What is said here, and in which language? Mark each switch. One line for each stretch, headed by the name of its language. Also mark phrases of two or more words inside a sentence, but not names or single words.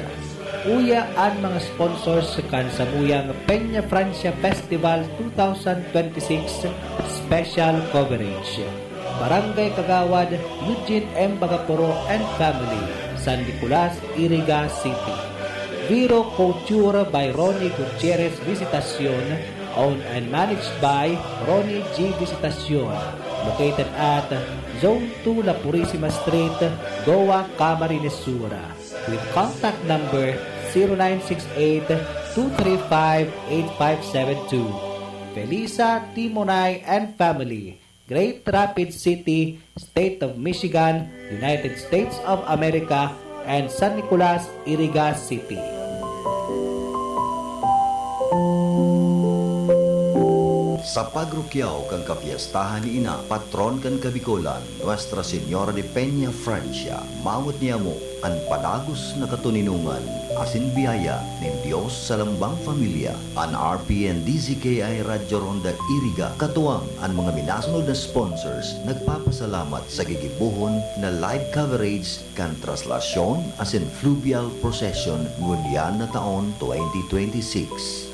Bikol: Uya ang mga sponsors kan sa Muyang Peña Francia Festival 2026
English: special coverage.
Bikol: Barangay Kagawad, Eugene M. Bagaporo and Family, San Nicolas, Iriga City.
English: Viro Couture by Ronnie Gutierrez Visitacion, owned and managed by Ronnie G. Visitacion, located at Zone 2 La Purisima Street, Goa, Camarines Sur, with contact number 0968-235-8572. Felisa, Timonay, and Family, Great Rapids City, State of Michigan, United States of America, and San Nicolas, Iriga City.
Bikol: Sa pagrukyaw kang kapiyastahan ni Ina, patron kan Kabikolan, Nuestra Señora de Peña Francia, mawat niya mo ang padagos na katuninungan, asin biyaya ng Diyos sa lambang pamilya, ang RPN DZKI Radyo Ronda Iriga, katuwang ang mga minasunod na sponsors, nagpapasalamat sa gigibuhon na
English: live coverage
Bikol: kan traslasyon asin
English: fluvial procession
Bikol: ngunyan na taon 2026.